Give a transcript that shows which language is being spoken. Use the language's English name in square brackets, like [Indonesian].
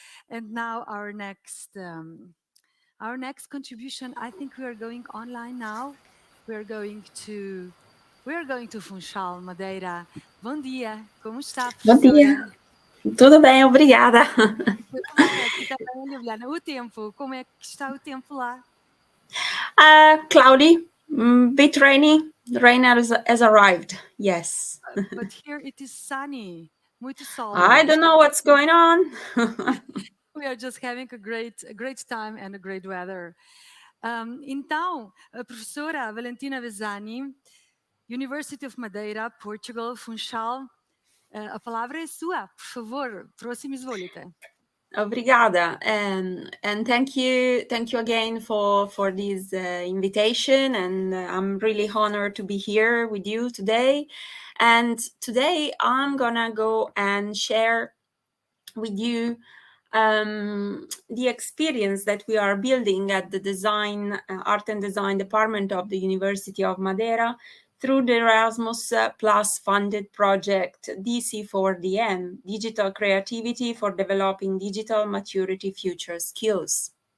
[English] And now our next contribution, I think we are going online now. We are going to We are going to Funchal, Madeira. [Portuguese] Bom dia, como está, Bom dia. professora? Tudo bem, obrigada. Tudo bem, aqui também em Ljubljana. O tempo, como é que está o tempo lá? [English] Cloudy, bit rainy. Rain has arrived. Yes. But here it is sunny, [Portuguese] muito sol. [English] I don't know what's going on. We are just having a great time and a great weather. [Portuguese] Então, a professora Valentina Vezani, University of Madeira, Portugal, Funchal, a palavra é sua, por favor, próximo [Slovenian] izvolite. [Portuguese] Obrigada, [English] and thank you again for this invitation, and I'm really honored to be here with you today. And today I'm gonna go and share with you the experience that we are building at the design, art and design department of the University of Madeira through the Erasmus Plus funded project DC4DM, Digital Creativity for Developing Digital Maturity Future Skills.